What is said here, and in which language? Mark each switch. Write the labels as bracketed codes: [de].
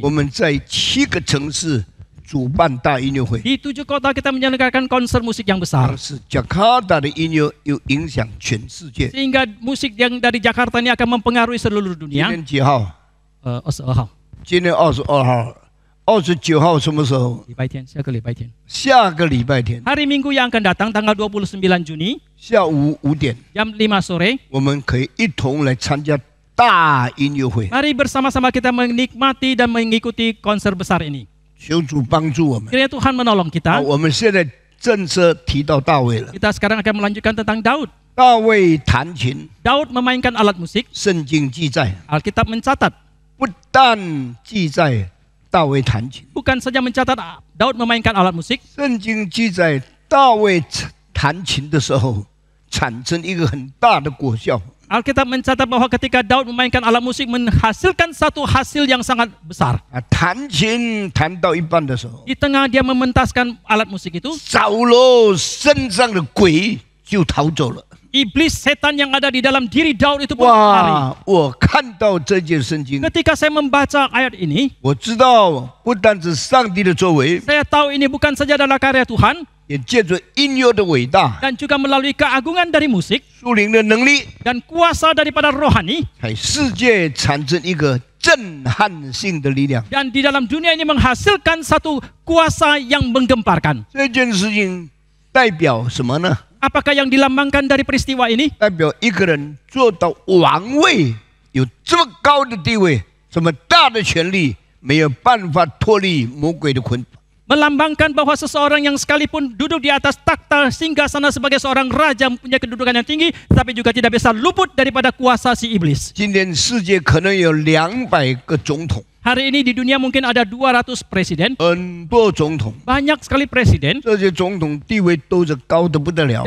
[zh] 我们在7个城市主办大音乐会。 [id] Di 7 kota kita menyelenggarakan konser musik yang besar. [zh] 但是加卡达的音乐有影响全世界。 [id] Sehingga musik yang dari Jakarta ini akan mempengaruhi seluruh [zh] 今 [id] dunia. [zh] 天几号？ 22号，今天22号，29号什么时候？礼拜天，下个礼拜天。下个礼拜天 [id] Hari Minggu yang akan datang tanggal 29 Juni [zh] 下午5点， [id] jam 5 sore, [zh] 我们可以一同来参加大音乐会。 [id] mari bersama-sama kita menikmati dan mengikuti konser besar ini. [zh] 求主帮助我们。 [id] Kiranya Tuhan menolong [zh] 好， [id] kita. [zh] 我们现在正式提到大卫了。 [id] Kita sekarang akan melanjutkan tentang Daud. [zh] 大卫弹琴， [id] Daud memainkan alat musik. [zh] 圣经记载， [id] Alkitab mencatat [zh] 不但记载大卫弹琴。 [id] Bukan saja mencatat Daud memainkan alat musik, [zh] 圣经记载大卫弹琴的时候，产生一个很大的果效。 [id] Alkitab mencatat bahwa ketika Daud memainkan alat musik menghasilkan satu hasil yang sangat besar. [zh] 弹琴弹到一半的时候， [id] Di tengah dia mementaskan alat musik itu, [zh] 扫罗身上的鬼就逃走了。 [id] iblis setan yang ada di dalam diri Daud itu pun lari. [zh] 哇！我看到这件圣经， [id] Ketika saya membaca ayat ini, [zh] 我知道不单指上帝的作为， [id] saya tahu ini bukan saja adalah karya Tuhan, [zh] 也借着音乐的伟大、 [id] dan juga melalui keagungan dari musik [zh] 属灵的能力， [id] dan kuasa daripada rohani, [zh] 在世界产生一个震撼性的力量。 [id] dan di dalam dunia ini menghasilkan satu kuasa yang menggemparkan. [zh] 这件事情代表什么呢？ [id] Apakah yang dilambangkan dari peristiwa ini? [zh] 代表一个人做到王位，有这么高的地位，这么大的权力，没有办法脱离魔鬼的捆绑。 [id] Melambangkan bahwa seseorang yang sekalipun duduk di atas takhta singgasana sebagai seorang raja mempunyai kedudukan yang tinggi, tapi juga tidak bisa luput daripada kuasa si iblis. [zh] 今天世界可能有200个总统， [id] Hari ini di dunia mungkin ada 200 presiden, [zh] 很多总统， [id] banyak sekali presiden, [zh] 这些总统地位都是高得不得了，